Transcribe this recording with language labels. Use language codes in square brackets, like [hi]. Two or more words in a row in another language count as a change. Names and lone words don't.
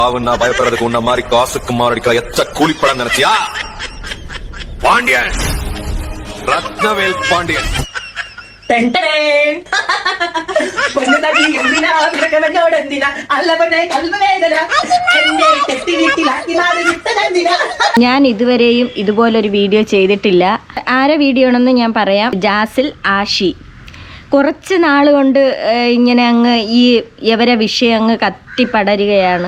[ta] பயப்படுறதுக்கு உன்ன மாதிரி காசுக்கு மாரடிக்கிற எச்ச கூலிப்படம் நினைச்சியா? பாண்டியன், ரத்னவேல் பாண்டியன். [ml] ഞാൻ ഇതുവരെയും ഇതുപോലൊരു വീഡിയോ ചെയ്തിട്ടില്ല. ആരെ വീഡിയോ ആണെന്ന് ഞാൻ പറയാം. ജാസിൽ ആഷി കുറച്ച് നാൾ കൊണ്ട് ഇങ്ങനെ അങ്ങ് ഇവരെ വിഷയം അങ്ങ് കത്തിപ്പടരുകയാണ്.